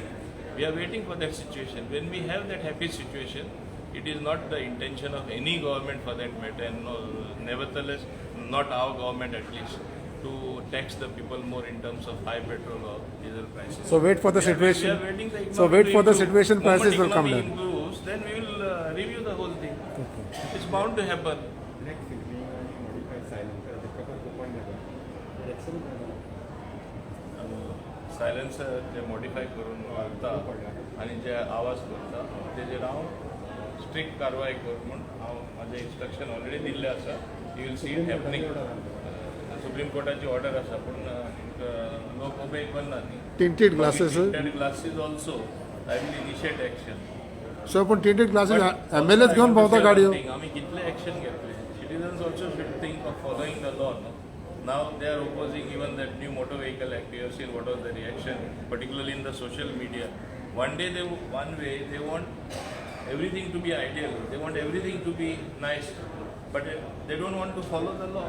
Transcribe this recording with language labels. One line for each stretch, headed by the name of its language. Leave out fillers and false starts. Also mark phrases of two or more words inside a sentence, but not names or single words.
English: We are waiting for that situation. When we have that happy situation, it is not the intention of any government for that matter, and nevertheless, not our government at least, to tax the people more in terms of high petrol or diesel prices. So wait for the We are situation. waiting the So economy wait to for the improve. situation, Moment prices will come economy down. improves, then we will review the whole thing. It's bound to happen.
Konkani: सायलेन्सर जे मॉडिफाय करून घालता आनी जे आवाज करता तेजेर हांव स्ट्रिक्ट कारवाय कर म्हूण हांव म्हाजें
English: instruction already
Konkani: दिल्लें आसा.
English: You will see it happening.
Konkani: सुप्रीम कोर्टाची ऑर्डर आसा पूण लोक ओबे करना न्ही.
English: Tinted glasses. Tinted glasses also I will initiate action.
Konkani: सो पण
English: tinted glasses
Konkani: MLAs घेऊन भोंवता गाडयो. आमी कितले एक्शन घेतले.
English: Citizens also should think of following the law. No? Now they are opposing even that new motor vehicle act. You have seen what was the reaction, particularly in the social media. One day they want everything to be ideal. They want everything to be nice, but they don't want to follow the law.